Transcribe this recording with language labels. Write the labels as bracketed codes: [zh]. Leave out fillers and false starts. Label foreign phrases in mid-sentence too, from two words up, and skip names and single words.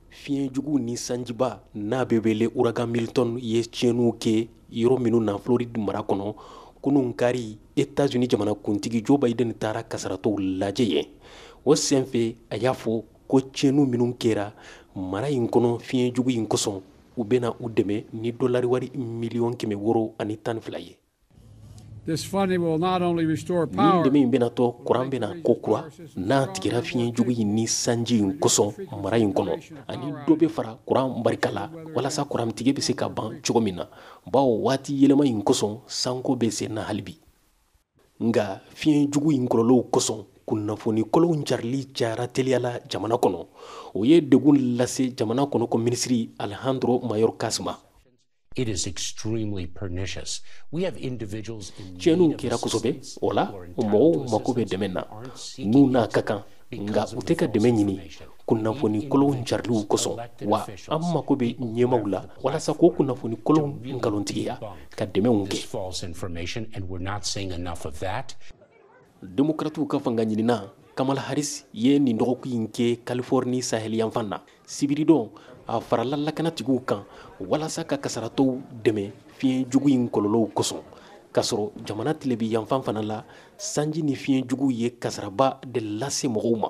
[bm] Fiyenjugu ni sanjiba n'a bɛ wele ouragan Milton ye tiyenniw kɛ yɔrɔ minnu na Floride mara kɔnɔ Kunu kari États-Unis jamana kuntigi Joe Biden taara kasaratɔw lajɛ yen. O senfɛ a y'a fɔ ko tiyenniw minnu kɛra mara in kɔnɔ fiyenjugu in kosɔn u bena u dɛmɛ ni dolari wari miliyɔn 812 ye. [en] This funding will not only restore power, [bm] dɛmɛ in bena tɔ kuran bena ko kura n'a tigɛra fiyenjugu in ni sanji in kosɔn mara in kɔnɔ ani dɔ bɛ fara kuran barika la walasa kuran tigɛ bɛ se ka ban cogo min na bawo waati yɛlɛma in kosɔn sanko bɛ sen na halibi nga fiyenjugu in kɔlɔlɔw kosɔn kunnafoni kolonw carili cayara teliyala jamana kɔnɔ o ye degun lase jamana kɔnɔ ko minisiri Alejandro Mayor Kasma. [en] It is extremely pernicious. We have individuals in [bm] tiyenniw kɛra kosɛbɛ o la mɔgɔw mako bɛ dɛmɛ na n'u n'a ka kan nga u tɛ ka dɛmɛ ɲini kunnafoni kolonw cariliw kosɔn wa an mako bɛ ɲɛmaw la walasa k'o kunnafoni kolonw nkalontigiya ka dɛmɛw kɛ. Demokratiw ka fanga ɲinina Kamala Harris ye nin dɔgɔkun in kɛ Californie sahel yanfan na sibiri dɔn a farala lakanatigiw kan walasa ka kasaratɔw dɛmɛ fiyenjugu in kɔlɔlɔw kosɔn k'a sɔrɔ jamana tilebi yanfan fana la sanji ni fiyenjugu ye kasaraba de lase mɔgɔw ma.